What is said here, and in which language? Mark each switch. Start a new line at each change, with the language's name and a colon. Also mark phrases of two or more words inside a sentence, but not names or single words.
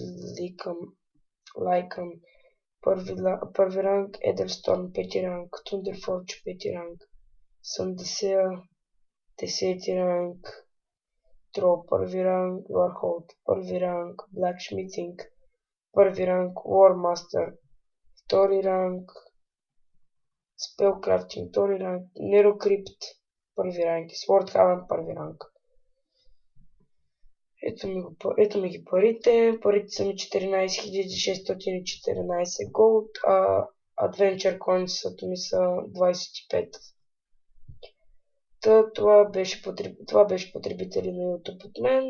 Bulgarian: Лайкъм 1 ранг, Еделсторм 5 ранг, Thunderforge 5 ранг, Съндесея 10 ранг, Трол 1 ранг, Warhold 1 ранг, Blacksmithing 1 ранг, Warmaster 2 ранг, Spellcrafting 2 ранг, Nerocrypt 1 ранг и Swordhaven 1 ранг. Ето ми ги парите. Парите са ми 14614 голд, а Adventure Coins ми са 25. Това беше потребители на YouTube от мен.